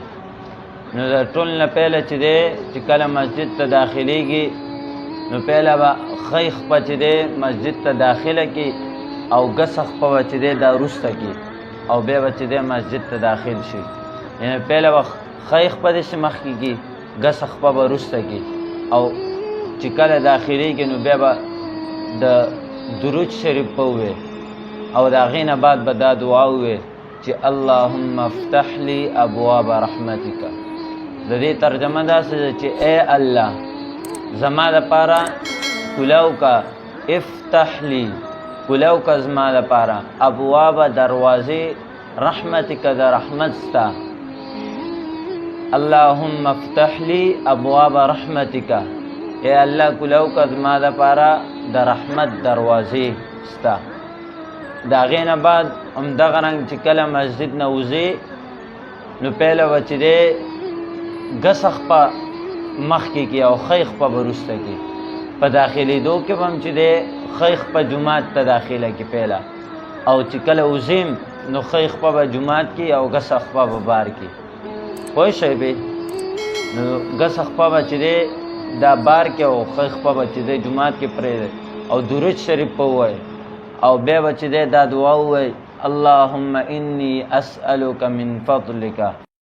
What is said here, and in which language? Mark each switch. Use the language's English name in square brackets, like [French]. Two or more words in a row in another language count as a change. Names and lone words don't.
[Pashto] نو د ټول نه پیله چې دی چې کله مسجد ته داخلېږي نو پیله به ښی خپه چې دی مسجد ته داخله کی او ګسه خپه به چې دی دا وروسته کی او بیا به چې دی مسجد ته داخل شي. یعنې پیله به ښی خپه داسې مخکې کی ګسه خپه به وروسته کی او چې کله داخلېږي نو بیا به د درود شریف به ووایي او د هغې نه بعد به دا دعا ووایي چې [Arabic] اللهم افتح لي ابواب رحمتک. [Pashto] د دې ترجمه داسې ده چې ای الله زما دپاره کولو کا، [Arabic] افتح لی [Pashto] کولو کا زما دپاره ابواب دروازې رحمتک د رحمت ستا. [Arabic] اللهم افتح لی ابواب رحمتک، [Pashto] ای الله کولو کا زما دپاره د رحمت دروازې ستا. د هغې نه بعد همدغه رنګ چې کله مسجد نه وځې نو پیله به چې دی ګسه خپه مخکې کې او ښی خپه به وروسته کې. په داخلېدو کې به هم چې دی ښی خپه جومات ته داخله کې پیله او چې کله وځیم نو ښی خپه به جومات کې او ګسه خپه به بار کې. پوه شئ بې نو ګسه خپه به چې دی دا بار کې او ښی خپه به چې دی جومات کې پرېږدئ او درود شریف به ووایئ او بیا به چې دی دا دعا ووایئ [Arabic] اللهم انی اسألک من فضلک.